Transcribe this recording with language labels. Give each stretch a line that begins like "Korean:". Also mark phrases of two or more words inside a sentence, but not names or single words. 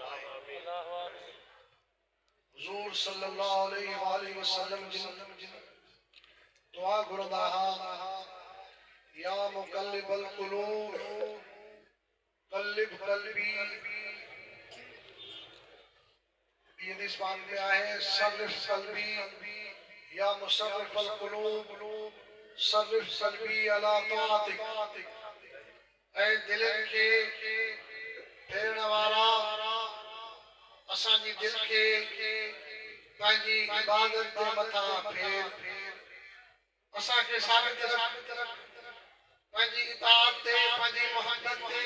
Arabic: हुज़ूर صلى الله عليه وسلم
Sindhi: जिन दुआ घुरंदा हुआ,
Arabic: يا مقلب القلوب قلب قلبي. ये निस्बान में आए صرف قلبي يا مصرف القلوب صرف قلبي على طاعتك.
Sindhi: ऐ दिलनि खे फेरण वारा असांजी दिल खे पंहिंजी इबादत जे मथां फेर, असांखे साबित रख पंहिंजी इताअत ते, पंहिंजी मोहब्बत ते।